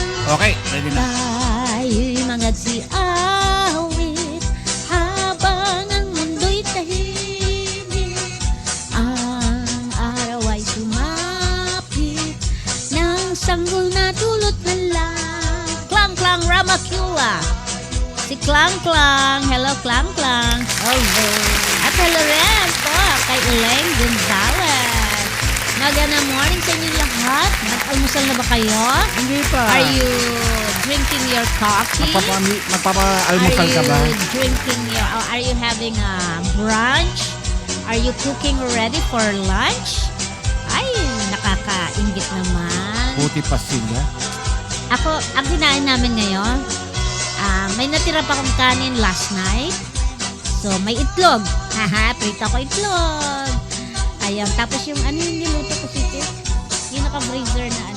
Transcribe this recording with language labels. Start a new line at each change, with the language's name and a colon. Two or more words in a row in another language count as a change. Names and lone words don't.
Filipino: Okay, ready na. Tayo'y magsiawit habang ang mundo'y tahimik. Ang araw ay sumapit ng sanggol na dulot ng lang. Klang Klang Ramakula. Si Klang Klang. Hello, Klang Klang. Hello. At hello rin po kay Elaine Gonzalez. Magandang morning sa inyo lahat. Nag-almusal na ba kayo? Hindi pa.
English: Are you drinking your coffee?
Filipino: Magpapa-almusal ka ba?
English: Are you having a brunch? Are you cooking already for lunch?
Filipino: Ay, nakakaingit naman. Buti pa sila. Ako, ang kinain namin ngayon, may natira pa akong kanin
English: last night.
Filipino: So, may itlog. Haha, prito ko itlog. Ayan, tapos yung ano yung niluto ko sito? Yung naka-freezer na ano?